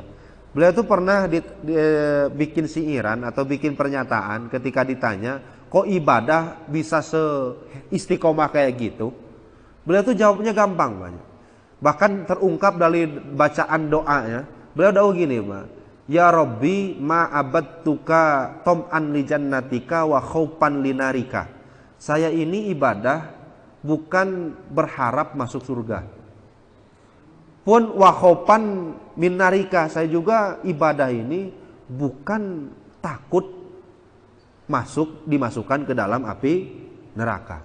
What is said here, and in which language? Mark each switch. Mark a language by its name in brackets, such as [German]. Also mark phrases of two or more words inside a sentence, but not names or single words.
[Indonesian] Beliau itu pernah bikin siiran atau bikin pernyataan ketika ditanya, kok ibadah bisa seistiqomah kayak gitu? Beliau tuh jawabnya gampang Pak. Bahkan terungkap dari bacaan doanya. Beliau tahu gini Pak. [Arabic] يا ربي ما عبدتك طمعا لجنتك وخوفا لنارك. [Indonesian] Saya ini ibadah bukan berharap masuk surga. Pun [Arabic] وخوفا من نارك, [Indonesian] saya juga ibadah ini bukan takut dimasukkan ke dalam api neraka.